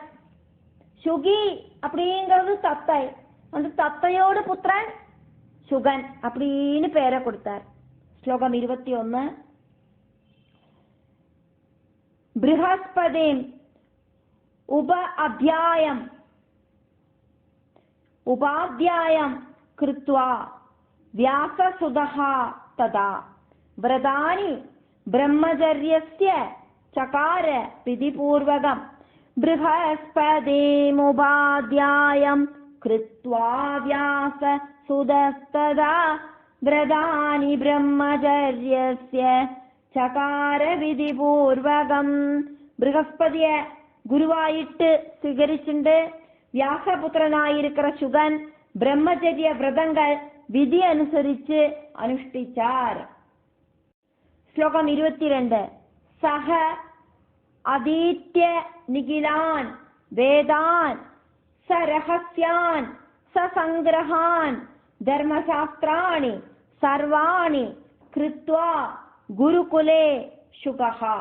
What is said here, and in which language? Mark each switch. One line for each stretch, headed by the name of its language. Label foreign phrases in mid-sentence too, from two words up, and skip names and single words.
Tamil: சுகி அப்படிங்கிறது தத்தை, அந்த தத்தையோட புத்திரன் சுகன் அப்படின்னு பேரை கொடுத்தார்.
Sanskrit: ஸ்லோகம் 21. बृहस्पतिम् उपाध्यायं कृत्वा व्याससुतः तदा व्रतानि ब्रह्मचर्यस्य चकार विधिपूर्वकं बृहस्पतिमुपाध्यायं कृत्वा व्याससुतस्तदा व्रतानि ब्रह्मचर्यस्य चकार विधिपूर्वकं.
Malayalam: ബൃഹസ്പതിയെ ഗുരുവായിട്ട് സ്വീകരിച്ചിട്ട് വ്യാസപുത്രനായിരിക്കുന്ന ശുഗൻ ബ്രഹ്മചര്യ വ്രതങ്ങൾ വിധി അനുസരിച്ച് അനുഷ്ഠിച്ചാർ. ശ്ലോകം 22.
Sanskrit: सह अधीत्य निखिलान् वेदान् सरहस्यान् ससंग्रहान् धर्मशास्त्राणि सर्वाणि कृत्वा गुरुकुले शुकः.